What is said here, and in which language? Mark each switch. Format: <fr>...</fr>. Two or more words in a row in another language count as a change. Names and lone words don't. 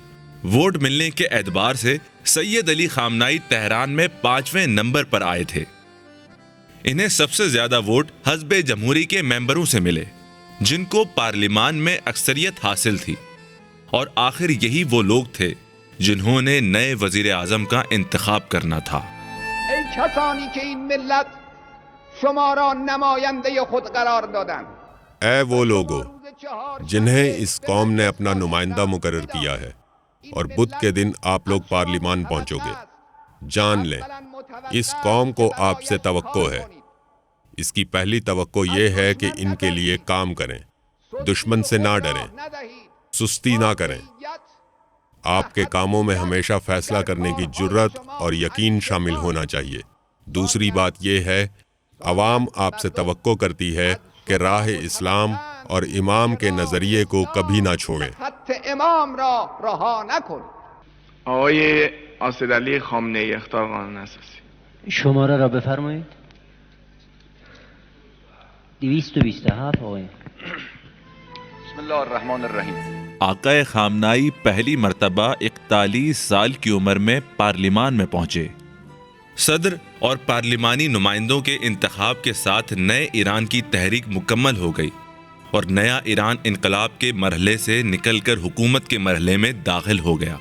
<ur>ووٹ ملنے کے اعتبار سے سید علی خامنائی تہران میں 5ویں نمبر پر آئے تھے۔ انہیں سب سے زیادہ ووٹ حزب جمہوری کے ممبروں سے ملے، جن کو پارلیمان میں اکثریت حاصل تھی، اور آخر یہی وہ لوگ تھے جنہوں نے نئے وزیر اعظم کا انتخاب کرنا تھا۔</ur> <fa>ای کسانی که این ملت شما را نماینده خود قرار دادند،</fa> <ur>اے وہ لوگو جنہیں اس قوم نے اپنا نمائندہ مقرر کیا ہے، اور بدھ کے دن آپ لوگ پارلیمان پہنچو گے، جان لیں اس قوم کو آپ سے توقع ہے۔ اس کی پہلی توقع یہ ہے کہ ان کے لیے کام کریں، دشمن سے نہ ڈریں، سستی نہ کریں۔ آپ کے کاموں میں ہمیشہ فیصلہ کرنے کی جرت اور یقین شامل ہونا چاہیے۔ دوسری بات یہ ہے، عوام آپ سے توقع کرتی ہے کہ راہ اسلام اور امام کے نظریے کو کبھی نہ چھوڑیں۔</ur> <fa>خط امام را رها نکنید۔ آقای اسدعلی خامنه‌ای اخطار قانون اساسی. شماره را بفرمایید. 227 آقای.</fa> <ar>بسم الله الرحمن الرحیم۔</ar> <ur>آقا خامنائی پہلی مرتبہ 41 سال کی عمر میں پارلیمان میں پہنچے۔ صدر اور پارلیمانی نمائندوں کے انتخاب کے ساتھ نئے ایران کی تحریک مکمل ہو گئی، اور نیا ایران انقلاب کے مرحلے سے نکل کر حکومت کے مرحلے میں داخل ہو گیا۔</ur>